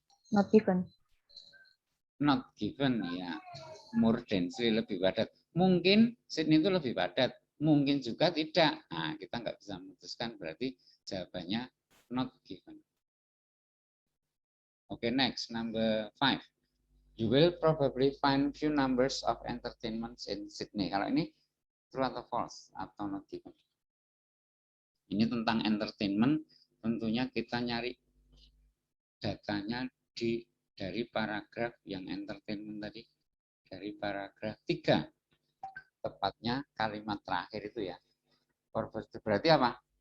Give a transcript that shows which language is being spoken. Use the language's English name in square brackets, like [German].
[English] Not given. Not given, ya. More densely, [Indonesian] lebih padat. Mungkin Sydney itu lebih padat, mungkin juga tidak. Nah, kita nggak bisa memutuskan, berarti jawabannya not given. [English] Oke, next, number 5. You will probably find few numbers of entertainments in Sydney. [Indonesian] Kalau ini true atau false atau not given? Ini tentang entertainment, tentunya kita nyari datanya dari paragraf yang entertainment tadi, dari paragraf 3. Tepatnya kalimat terakhir itu ya. Berarti apa?